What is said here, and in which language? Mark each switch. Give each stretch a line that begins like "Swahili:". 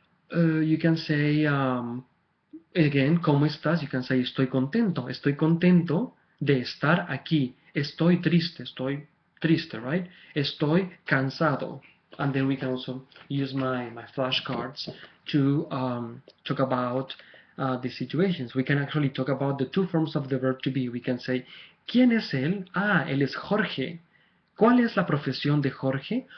English: You can say, again,
Spanish: ¿cómo estás?
English: You can say,
Spanish: estoy contento. Estoy contento de estar aquí. Estoy triste, right? Estoy cansado.
English: And then we can also use my flashcards to talk about the situations. We can actually talk about the 2 forms of the verb to be. We can say,
Spanish: ¿quién es él? Él es Jorge. ¿Cuál es la profesión de Jorge?